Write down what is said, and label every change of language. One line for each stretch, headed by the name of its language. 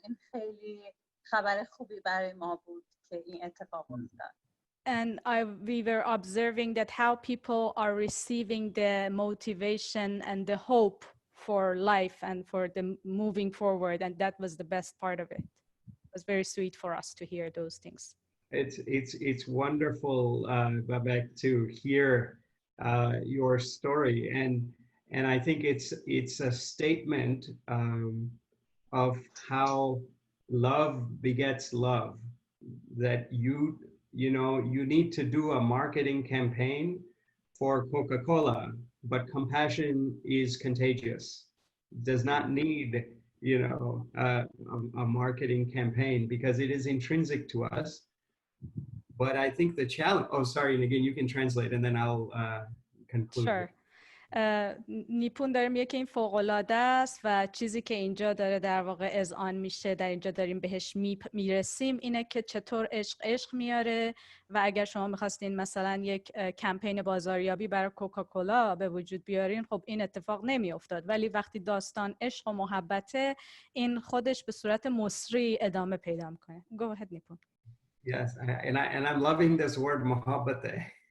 Persian: این خیلی خبر خوبی برای ما بود که این اتفاق افتاد.
English: And we were observing that how people are receiving the motivation and the hope for life and for the moving forward, and that was the best part of it. It was very sweet for us to hear those things. It's wonderful, Babak, to hear your story, And I think it's a statement of how love begets love. That you know, you need to do a marketing campaign for Coca-Cola, but compassion is contagious. Does not need, you know, a marketing campaign because it is intrinsic to us. But I think the challenge, oh, sorry, and again, you can translate and then I'll conclude. Sure.
Persian: نیپون داره میگه که این فوق‌العاده است و چیزی که اینجا داره در واقع اذعان میشه، در اینجا داریم بهش میرسیم، اینه که چطور عشق میاره. و اگر شما میخواستین مثلا یک کمپین بازاریابی برای کوکاکولا به وجود بیارین، خب این اتفاق نمیافتاد. ولی وقتی داستان عشق و محبته، این خودش به صورت مسری ادامه پیدا میکنه.
English: Go ahead, نیپون. Yes, and I'm loving this word محبته.